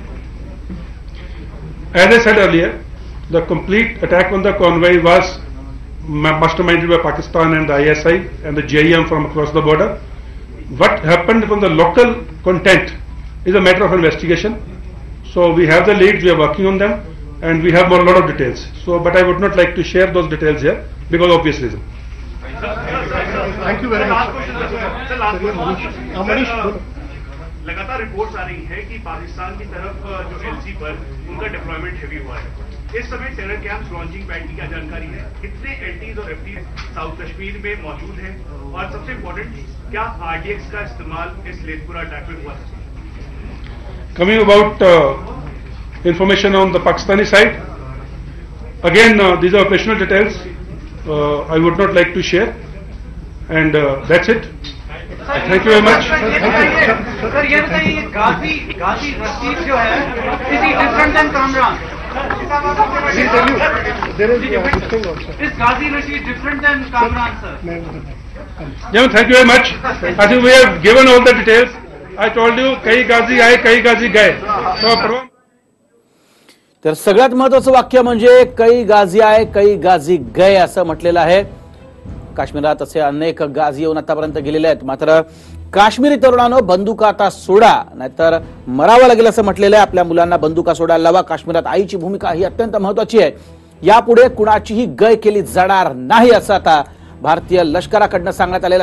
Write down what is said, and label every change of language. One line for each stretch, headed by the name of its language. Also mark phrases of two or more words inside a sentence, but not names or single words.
English: As I said earlier, the complete attack on the convoy was masterminded by Pakistan and the ISI and the JEM from across the border. What happened from the local content is a matter of investigation. So we have the leads, we are working on them, and we have a lot of details. So, but I would not like to share those details here because of obvious reason. Thank you very much.
Hindi: लगातार रिपोर्ट्स आ रही है कि पाकिस्तान की तरफ जो एलसी पर उनका
English: deployment heavy
Hindi: हुआ है. इस समय
English: terror camps launching pad
Hindi: की क्या जानकारी है? कितने एलटीज और एफटीज साउथ कश्मीर में मौजूद हैं? और सबसे इम्पोर्टेंट, क्या आरडीएक्स का इस्तेमाल इस लेथपुरा अटैक में हुआ था?
English: Coming about information on the Pakistani side, again these are operational details. I would not like to share, and that's it. Thank you very much.
Hindi: सर ये बताइए, गाजी रशीद जो है,
English: is he different than Kamran? Is Ghazi Rashid different than Kamran, sir? Gentlemen, thank you very much. I think we have given all the details. I told you,
Hindi: कई गाजी आए, कई गाजी गए.
Marathi: तर सगळ्यात महत्त्वाचं वाक्य म्हणजे
Hindi: कई गाजी आए, कई गाजी गए
Marathi: असं म्हटलेलं आहे. काश्मीरात असे अनेक गाजी येऊन आतापर्यंत गेलेले आहेत. मात्र काश्मीरी तरुणांनो बंदुका आता सोडा, नाहीतर मरावं लागेल असं म्हटलेलं आहे. आपल्या मुलांना बंदुका सोडायला लावा. काश्मीरात आईची भूमिका ही अत्यंत महत्त्वाची आहे. यापुढे कुणाचीही गय केली जाणार नाही असं आता भारतीय लष्कराकडनं सांगण्यात आलेलं.